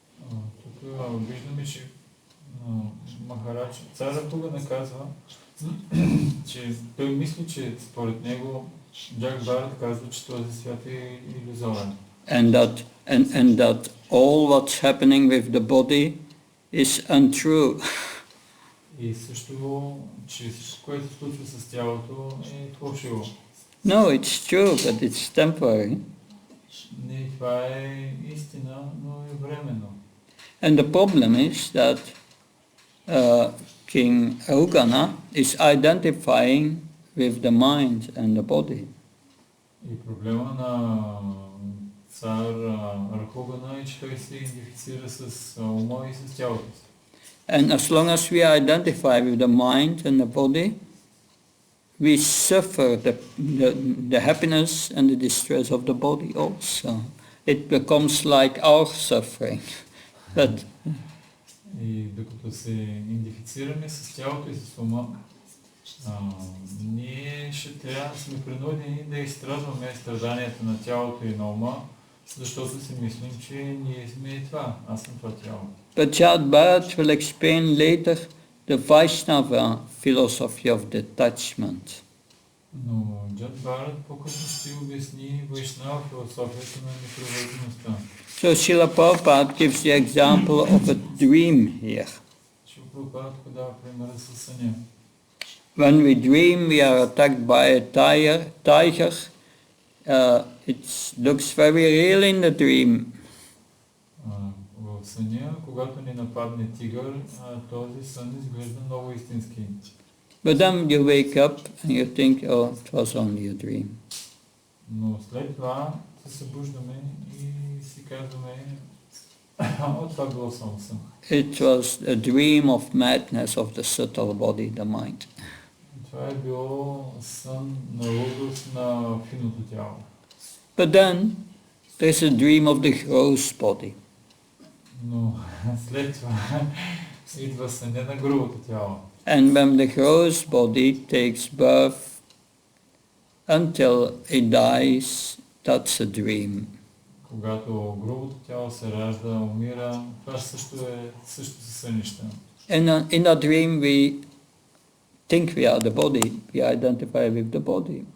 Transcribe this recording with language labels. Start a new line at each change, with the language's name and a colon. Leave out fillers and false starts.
Bulgarian: Тук виждаме, че Махарадж, царът Рогана казва, че той мисли, че според него Джак Бхарат казва, че този свят е иллюзорен.
English: And that all what's happening with the body is untrue.
Bulgarian: И също, че всичко, което се случва с тялото е фалшиво.
English: No, it's true, but it's temporary.
Bulgarian: Не, това е истина, но е временно.
English: And the problem is that King Rogana is identifying with the mind and the body.
Bulgarian: И проблема на цар Рахогана е, че той се идентифицира с ума и с тялото си.
English: And as long as we identify with the mind and the body, we suffer the happiness and the distress of the body also. It becomes like our suffering. But
Bulgarian: И докато се идентифицираме с тялото и с ума, ние ще трябва да сме принудени да изстрадваме страданията на тялото и на ума, защото си мислим, че ние сме това, аз съм това тяло.
English: But Chad Bharat will explain later the Vaishnava philosophy of detachment.
Bulgarian: Но Джад Бхарат по-късно ще обясни Вайшнава философията на непривързаността.
English: So Srila Prabhupada gives the example of a dream here.
Bulgarian: Шрила Прабхупада дава примера със съня.
English: When we dream, we are attacked by a tiger. It looks very real in the dream.
Bulgarian: В съня, когато ни нападне тигър, този сън изглежда много истински.
English: But then you wake up and you think, oh, it was only a dream.
Bulgarian: Но след това се събуждаме и си казваме, това било само сън.
English: It was a dream of madness of the subtle body, the mind.
Bulgarian: Това е било сън на лудост на финното тяло.
English: But then there's a dream of the gross body.
Bulgarian: Но след това идва съня на грубото тяло.
English: And when the gross body takes birth until it dies, that's a dream.
Bulgarian: Когато грубото тяло се ражда, умира, това също са сънища.
English: And in that dream we think we are the body, we identify with the body.